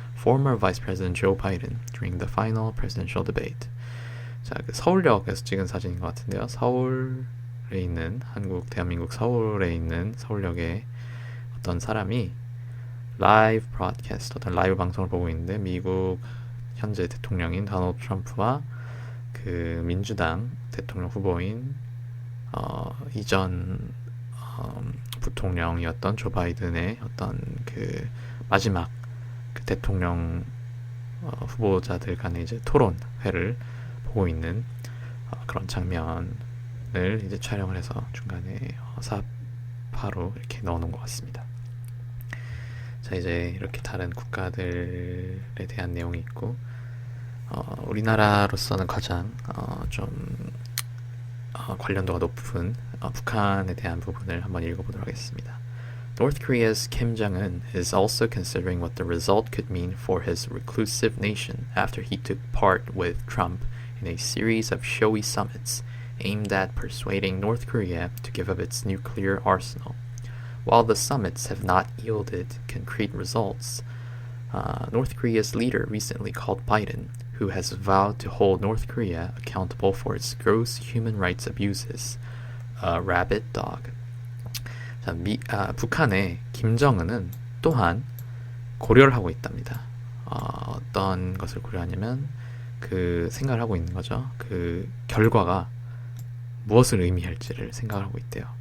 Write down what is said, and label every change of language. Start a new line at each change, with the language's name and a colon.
English: former Vice President Joe Biden during the final presidential debate.
Korean: 자, 그 서울역에서 찍은 사진인 것 같은데요. 서울에 있는 대한민국 서울에 있는 서울역에 어떤 사람이 라이브 브로드캐스트, 어떤 라이브 방송을 보고 있는데 미국 현재 대통령인 도널드 트럼프와 그 민주당 대통령 후보인 이전 부통령이었던 조 바이든의 어떤 그 마지막 그 대통령 후보자들 간의 이제 토론회를 보고 있는 그런 장면을 이제 촬영을 해서 중간에 사파로 이렇게 넣어놓은 것 같습니다. 자, 이제 이렇게 다른 국가들에 대한 내용이 있고 우리나라로서는 가장 좀 관련도가 높은 북한에 대한 부분을 한번 읽어보도록 하겠습니다.
English: North Korea's Kim Jong-un is also considering what the result could mean for his reclusive nation after he took part with Trump in a series of showy summits aimed at persuading North Korea to give up its nuclear arsenal. While the summits have not yielded concrete results, North Korea's leader recently called Biden, who has vowed to hold North Korea accountable for its gross human rights abuses, a rabid dog.
Korean: 자, 북한의 김정은은 또한 고려를 하고 있답니다. 어떤 것을 고려하냐면 그 생각을 하고 있는 거죠. 그 결과가 무엇을 의미할지를 생각을 하고 있대요.